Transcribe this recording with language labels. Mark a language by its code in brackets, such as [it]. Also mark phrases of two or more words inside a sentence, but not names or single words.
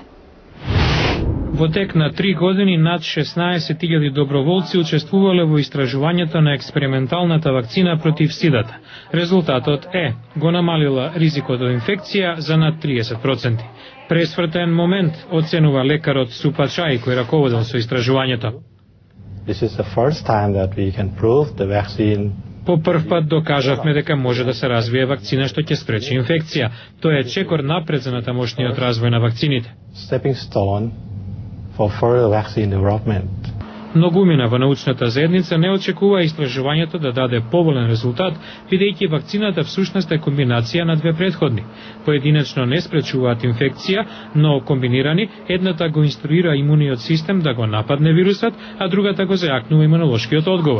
[mk] Во тек на 3 години над 16.000 доброволци учествувале во истражувањето на експерименталната вакцина против сидата. Резултатот е го намалила ризикот од инфекција за над 30%. Пресвртен момент, оценува лекарот Супачај кој раководел со истражувањето. [en] This is the first time that we can prove the vaccine. [mk] По прв пат докажавме дека може да се развие вакцина што ќе спречи инфекција. Тоа е чекор напред за натамошниот развој на вакцините. [en] Stepping stone for further vaccine development. [mk] Многумина во научната заедница не очекува истражувањето да даде поволен резултат, бидејќи вакцината всушност е комбинација на две претходни. Поединечно не спречуваат инфекција, но комбинирани, едната го инструира имуниот систем да го нападне вирусот, а другата го зајакнува имунолошкиот одговор.